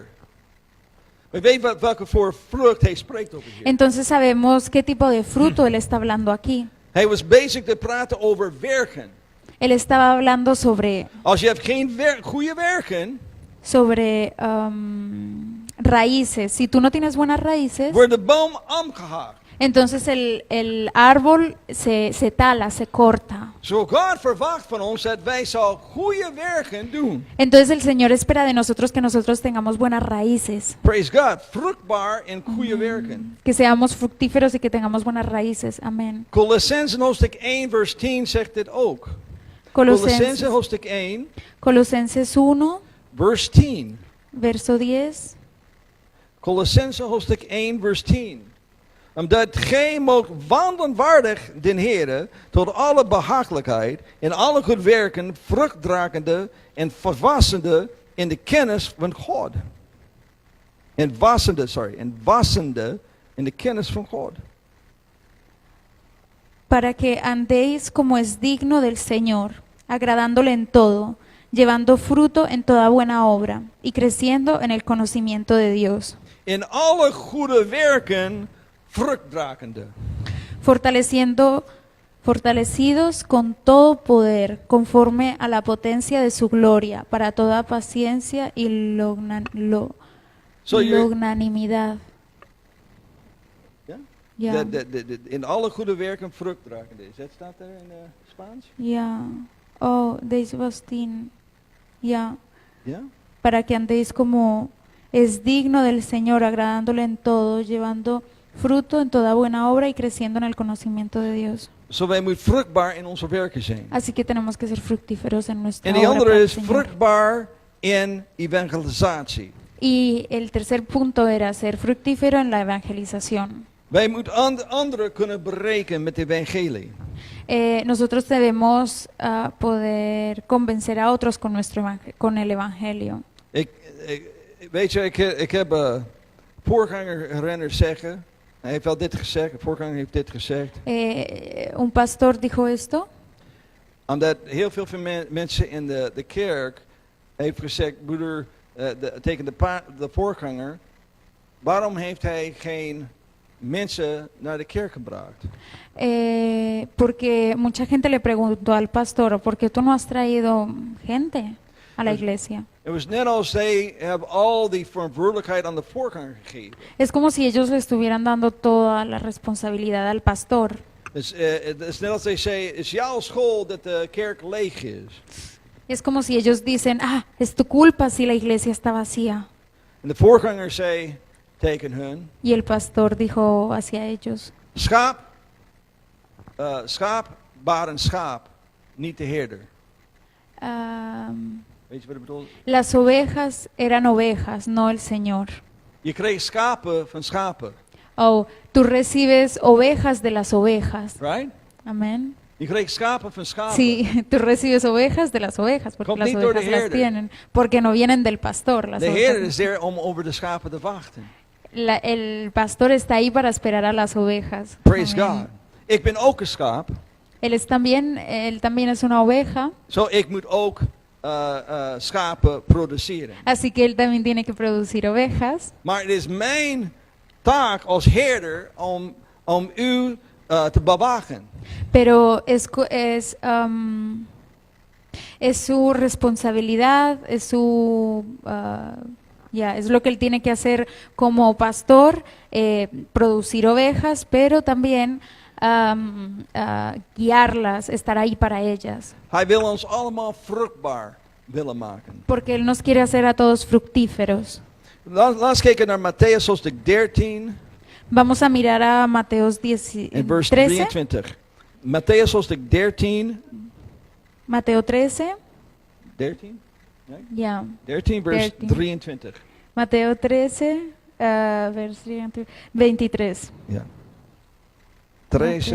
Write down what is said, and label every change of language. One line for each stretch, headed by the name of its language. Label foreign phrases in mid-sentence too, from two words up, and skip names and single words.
Dutch: We weten welke voor vrucht hij spreekt over hier.
Spanish: Entonces sabemos qué tipo de fruto él está hablando aquí.
Dutch: Hij was bezig te praten over werken.
Spanish: Él estaba hablando sobre
Dutch: Als je hebt geen goede werken,
Spanish: raíces. Si tú no tienes buenas raíces,
Dutch: wordt de boom omgehakt.
Spanish: entonces el árbol se tala, se corta.
Dutch: Zo God verwacht van ons dat wij zo goede werken doen.
Spanish: Entonces el Señor espera de nosotros que nosotros tengamos buenas raíces,
English: Praise God,
Dutch: vruchtbaar en goede werken.
Spanish: que seamos fructíferos y que tengamos buenas raíces. Amén.
Dutch: Colossenzen hoofdstuk 1 vers 10 zegt dit ook. Colossenzen
Spanish: Colosenses,
Dutch: hoofdstuk 1
Spanish: Colosenses 1,
Dutch: vers 10.
Spanish: verso 10.
Dutch: Colossenzen hoofdstuk 1 vers 10. Omdat gij moogt wandelen waardig den Heere tot alle behagelijkheid en alle goed werken, vruchtdragende en verwassende in de kennis van God. En wassende in de kennis van God.
Spanish: Para que andéis como es digno del Señor, agradándole en todo, llevando fruto en toda buena obra y creciendo en el conocimiento de Dios,
Dutch: In alle goede werken, vruchtdragende.
Spanish: fortalecidos con todo poder, conforme a la potencia de su gloria, para toda paciencia y
English: So you're-
Spanish: longanimidad.
Dutch: Ja? Ja, In alle goede werken vruchtdragende. Dat staat er in Spaans? ja. Oh, deze was 10. Ja. Ja?
Spanish: Para que andéis como es digno del Señor, agradándole en todo, llevando fruto en toda buena obra y creciendo en el conocimiento de Dios.
Dutch: Zo wij moeten vruchtbaar in onze werken zijn.
Spanish: Así que tenemos que ser fructíferos en nuestra
Dutch: En die
Spanish: obra para
Dutch: andere
Spanish: el
Dutch: is
Spanish: Señor.
Dutch: vruchtbaar in evangelisatie.
Spanish: Y el tercer punto era ser fructífero en la evangelización.
Dutch: Wij moeten anderen kunnen bereiken met het evangelie.
Spanish: Nosotros debemos poder convencer a otros con con el evangelio.
Dutch: Weet je, ik heb voorganger zeggen, hij heeft wel dit gezegd, de voorganger heeft dit gezegd.
Spanish: Un pastor dijo esto,
Dutch: Omdat heel veel van mensen in de kerk heeft gezegd, broeder, tegen de voorganger, waarom heeft hij geen mensen naar de kerk gebracht?
Spanish: porque mucha gente le preguntó al pastor, ¿por qué tú no has traído gente a la iglesia?
Dutch: Het was net als zij hebben al die verantwoordelijkheid aan de voorganger gegeven.
Spanish: Es como si ellos le estuvieran dando toda la responsabilidad al pastor.
Dutch: Het is net als zij zeggen, het is jouw school dat de kerk leeg is.
Spanish: Es como si ellos dicen, es tu culpa si la iglesia está vacía.
Dutch: En de voorganger zei tegen hun,
Spanish: Y el pastor dijo hacia ellos,
Dutch: schaap baren schaap, niet de herder. Weet je wat ik bedoel?
Spanish: las ovejas eran ovejas, no el Señor.
Dutch: Je kreeg schapen van schapen,
Spanish: Oh, tú recibes ovejas de las ovejas.
English: right?
Spanish: Amén.
Dutch: Je kreeg schapen van schapen.
Spanish: Sí, tú recibes ovejas de las ovejas, porque
Dutch: Komt
Spanish: las
Dutch: niet door de
Spanish: ovejas las
Dutch: herder.
Spanish: tienen, porque no vienen del pastor. Las
Dutch: De
Spanish: ovejas
Dutch: herder
Spanish: no.
English: is there
Dutch: om over de schapen te wachten.
Spanish: El pastor está ahí para esperar a las ovejas.
English: Praise
Spanish: Amén.
Dutch: God. Ik ben ook een schaap,
Spanish: Él también es una oveja,
Dutch: zo ik moet ook schapen produceren.
Spanish: así que él también tiene que producir ovejas.
Dutch: Maar het is mijn taak als herder om u te bewaken.
Spanish: Pero es su responsabilidad, es es lo que él tiene que hacer como pastor, producir ovejas, pero también guiarlas, estar ahí para ellas.
Dutch: Hij wil ons allemaal vruchtbaar willen maken.
Spanish: Porque Él nos quiere hacer a todos fructíferos.
Dutch: Laten we kijken naar Matthäus hoofdstuk 13
Spanish: Vamos a mirar a Mateos
Dutch: en vers 13. 23. Matthäus hoofdstuk 13.
Spanish: Mateo 13. 13?
Dutch: Ja. 13 vers 13. 23.
Spanish: Mateo 13, vers 23.
Dutch: Ja. 13